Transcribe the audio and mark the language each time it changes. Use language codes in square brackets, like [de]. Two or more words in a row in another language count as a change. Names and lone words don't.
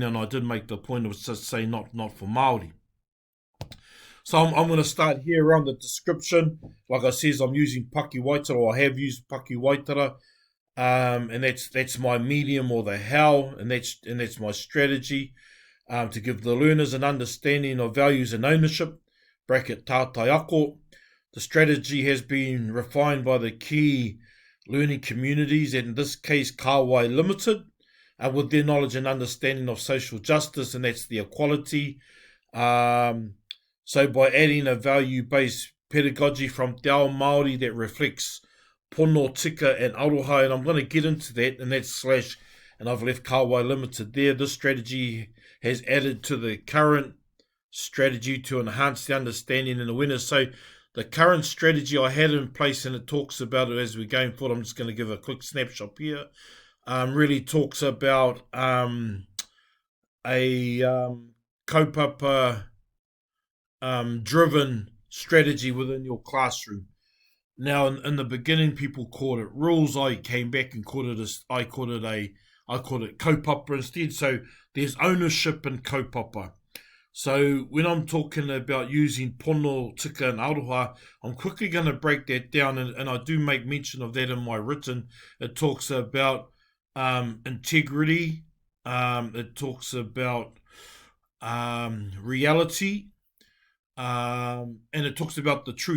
[en] And I did make the point of just say not for Māori. So I'm going to start here around the description. Like I says, I'm using [mi] Paki Waitara, [en] or I have used [mi] Paki Waitara, [en] and that's my medium, or the how, and that's my strategy, to give the learners an understanding of values and ownership. Bracket [mi] tātai ako. [en] The strategy has been refined by the key learning communities, and in this case, Kāwai Limited, with their knowledge and understanding of social justice, and that's the equality. So by adding a value-based pedagogy from [mi] Te Ao Māori [en] that reflects pono, tika, and aroha, and I'm going to get into that, and that's slash, and I've left Kāwai Limited there. This strategy has added to the current strategy to enhance the understanding and awareness. So the current strategy I had in place, and it talks about it as we're going forward. I'm just going to give a quick snapshot here. Really talks about a kaupapa driven strategy within your classroom. Now, in the beginning, people called it rules. I came back and called it kaupapa instead. So there's ownership in kaupapa. So when I'm talking about using pono, tika, and aroha, I'm quickly going to break that down, and I do make mention of that in my written. It talks about integrity. It talks about reality. And it talks about the truth.